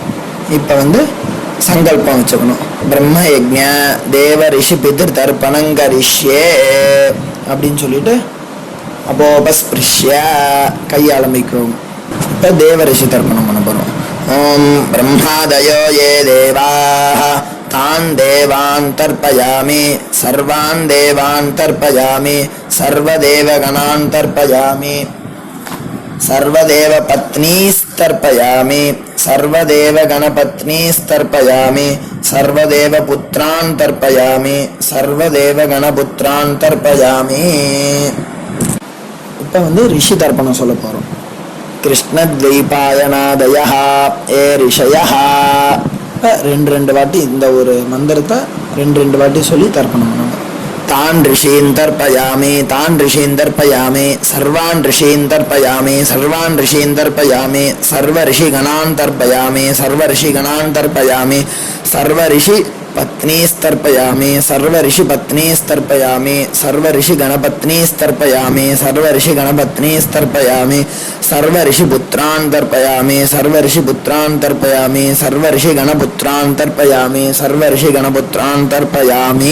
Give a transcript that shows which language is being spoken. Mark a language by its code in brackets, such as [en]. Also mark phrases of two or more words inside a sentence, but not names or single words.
[ta] இப்போ சங்கல்பம் வச்சுக்கணும். [sa] ब्रह्म यज्ञ देव ऋषि पितृ तर्पणङ्करिष्ये [ta] அப்படின்னு சொல்லிட்டு [sa] அப்போபஸ்பிருஷ்ய [ta] கையை ஆரம்பிக்கும். இப்போ தேவ ரிஷி தர்ப்பணம் பண்ண போகிறோம். [sa] ओम् ब्रह्मादयो ये देवाः तान् देवान् तर्पयामि सर्वान् देवान् तर्पयामि सर्वदेवगणान् तर्पयामि सर्वदेव पत्नीस्तर्पयामि सर्वदेव गणपत्नीस्तर्पयामि सर्वदेव पुत्रान् तर्पयामि सर्वदेव गणपुत्रान् तर्पयामि. [ta] இப்போ வந்து ரிஷி தர்ப்பணம் சொல்ல போகிறோம். [sa] कृष्णद्वैपायनादया ये ऋषयः. [ta] ரெண்டு வாட்டி இந்த ஒரு மந்திரத்தை ரெண்டு வாட்டி சொல்லி தர்ப்பணம் பண்ணணும். [sa] तान् ऋषीन् तर्पयामि, तान् ऋषीन् तर्पयामि, सर्वान् ऋषीन् तर्पयामि, सर्वान् ऋषीन् तर्पयामि, सर्व ऋषि गणान् तर्पयामि, सर्व ऋषि गणान् तर्पयामि, सर्व ऋषि पत्नीस्तर्पयामि, सर्व ऋषि पत्नीस्तर्पयामि, सर्व ऋषि गणपत्नीस्तर्पयामि, सर्व ऋषि गणपत्नीस्तर्पयामि, सर्व ऋषि पुत्रान् तर्पयामि, सर्व ऋषि पुत्रान् तर्पयामि, सर्व ऋषि गणपुत्रान् तर्पयामि, सर्व ऋषि गणपुत्रान् तर्पयामि.